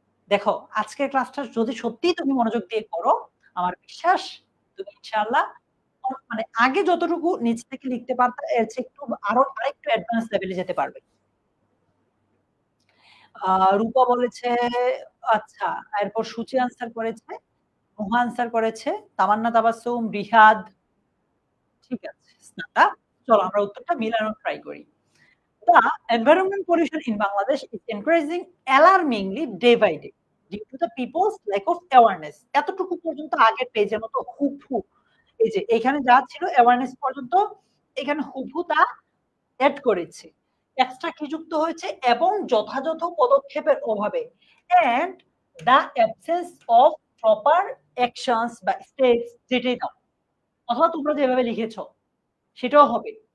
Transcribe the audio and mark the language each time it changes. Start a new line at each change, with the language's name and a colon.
Bangla: দেখো, আজকের ক্লাসটা যদি সত্যিই তুমি মনোযোগ দিয়ে করো, আমার বিশ্বাস তুমি ইনশাআল্লাহ মানে আগে যতটুকু নিচ থেকে লিখতে পারতে এর চেয়ে একটু আরো আরেকটু অ্যাডভান্স লেভেলে যেতে পারবে। রূপা বলেছে আচ্ছা, এরপর সূচি আনসার করেছে, নুহা আনসার করেছে, তামান্না তাবাসসুম, রিহাদ, ঠিক আছে, স্নাতা। চলো আমরা উত্তরটা মিলানোর ট্রাই করি।
English: The environment pollution in Bangladesh is increasing alarmingly day by day due to the people's lack of awareness.
Bangla: এতটুকু পর্যন্ত আগের পেজের মতো হুবহু, এই যে এখানে যা ছিল অ্যাওয়ারনেস পর্যন্ত, এখানে হুবহু তা এড করেছে। এক্সট্রা কি যুক্ত হয়েছে? এবং যথাযথ পদক্ষেপের অভাবে,
English: and the absence of proper actions
Bangla: বা স্টেপস, যেটাই দাও অথবা তোমরা যেভাবে লিখেছো সেটাও হবে।